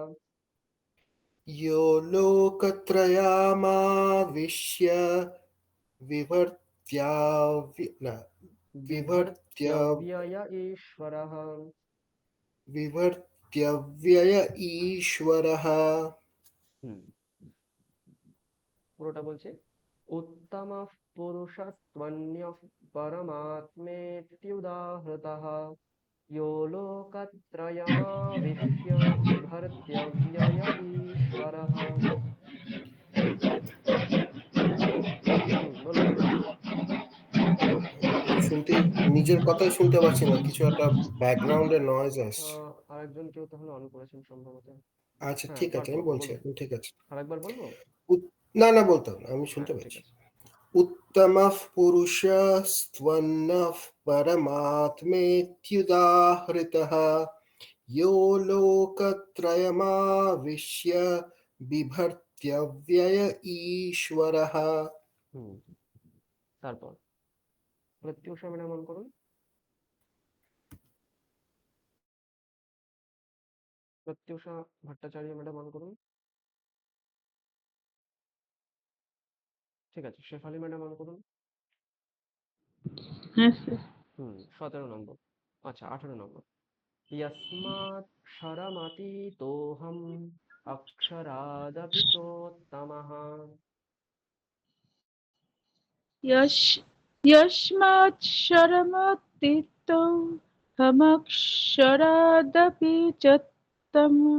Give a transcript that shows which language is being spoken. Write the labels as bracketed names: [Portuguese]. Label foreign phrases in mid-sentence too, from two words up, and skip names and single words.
[Sanskrit] यो लोकत्रयमाविश्य विभर्त्य बिभर्त्यव्यय ईश्वरः। विभर्त्यव्यय ईश्वरः। [Bangla] পুরোটা বলছি। [Sanskrit] उत्तमः पुरुषस्त्वन्यः परमात्मेत्युदाहृतः। यो लोकत्रयमाविश्य बिभर्त्यव्यय ईश्वरः। [Bangla] বলুন। শুনতে নিজের কথাই শুনতে পাচ্ছি না, কিছু একটা ব্যাকগ্রাউন্ডে নয়েজ আসছে। আরেকজন কেউ তাহলে অন করেছেন সম্ভবত। আচ্ছা হ্যাঁ, ঠিক আছে, আমি পার্থবাবু বলছি বলুন। এখন ঠিক আছে। আরেকবার বলবো? না না, বলতে হবে না, আমি হ্যাঁ, শুনতে ঠিক পাচ্ছি। আছে। [Sanskrit] उत्तमः पुरुषस्त्वन्नः परमात्मेत्युदाहृतः। यो लोकत्रयमाविश्य बिभर्त्यव्यय ईश्वरः। [Bangla] তারপর প্রত্যুষা ম্যাডাম অন করুন। প্রত্যুষা ভট্টাচার্য ম্যাডাম অন করুন। ঠিক আছে, শেফালি ম্যাডাম অন করুন। হ্যাঁ স্যার। 17 নম্বর। আচ্ছা, 18 নম্বর। [Sanskrit] यस्मात् क्षरमतीतोऽहम् अक्षरादपि चोत्तमः। यस्मात् शरमतीतो समक्षरादपि च तम